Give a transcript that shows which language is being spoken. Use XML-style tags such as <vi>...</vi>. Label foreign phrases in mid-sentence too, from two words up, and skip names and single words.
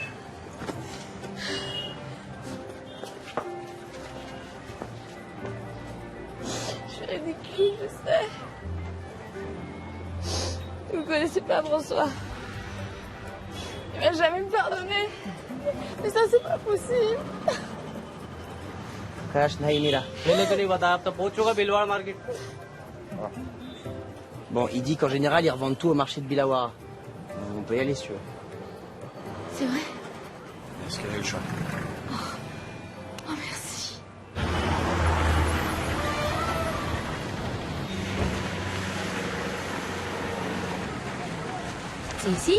<fr>Je suis ridicule, je sais. Vous connaissez pas François. Il va jamais me pardonner. Mais ça, c'est pas possible.</fr> <hi>Crash नहीं मेरा. पहले तो नहीं बताया, अब तो पहुंच चुका बिलवाड़ मार्केट।</hi> <fr>Bon, il dit qu'en général, ils revendent tout au marché de Bilawara. On peut y aller si tu veux. C'est vrai? Est-ce qu'elle a eu le choix? Oh, merci. C'est ici?</fr>